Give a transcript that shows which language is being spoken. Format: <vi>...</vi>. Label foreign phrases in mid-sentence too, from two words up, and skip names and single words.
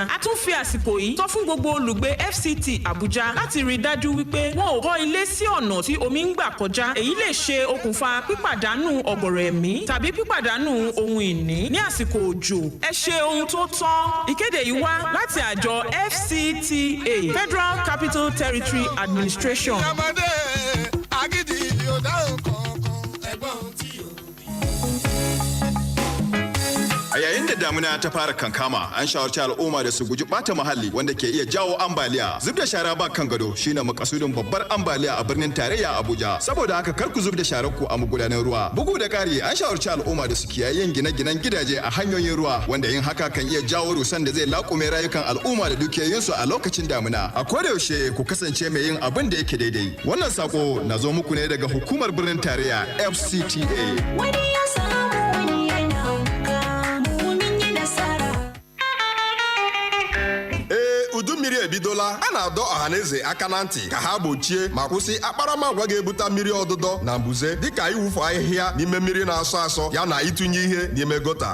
<yo>A tún fi àsìkò yìí sọ fún gbogbo olùgbé FCT Àbújá láti rí dájú wípé wọn ò kọ́ ilé sí ọ̀nà tí omi ń gbà kọjá. Èyí lè ṣe okùnfà pípàdánù ọ̀gọ̀rọ̀ ẹ̀mí tàbí pípàdánù ohun ìní ní àsìkò òjò. Ẹ ṣe ohun tó tọ́. Ìkéde yìí wá láti àjọ FCTA, Federal Capital Territory Administration.</yo> <ha>A yayin da damuna ta fara kankama, an shawarci al'umma da su guji bata muhalli wanda ke iya jawo ambaliya. Zub da shara ba kan gado shine makasudin babbar ambaliya a birnin tarayya Abuja. Saboda haka kar ku zub da sharar ku a magudanan ruwa. Bugu da ƙari, an shawarci al'umma da su kiyaye yin gine-ginen gidaje a hanyoyin ruwa, wanda yin haka kan iya jawo rusan da zai laƙume rayukan al'umma da dukiyoyinsu a lokacin damuna. A koda yaushe ku kasance mai yin abin da yake daidai. Wannan sako na zo muku ne daga hukumar birnin tarayya FCTA. Wani ya samu wani yana</ha> <ig>udu mmiri ebidola, a na-adọ ọhaneze aka na ntị ka ha gbochie ma kwụsị akparamagwa ga-ebute mmiri ọdụdọ na mbuze dịka iwufu ahịhịa n'ime mmiri na-asọ asọ ya na ịtụnye ihe n'ime gota.</ig>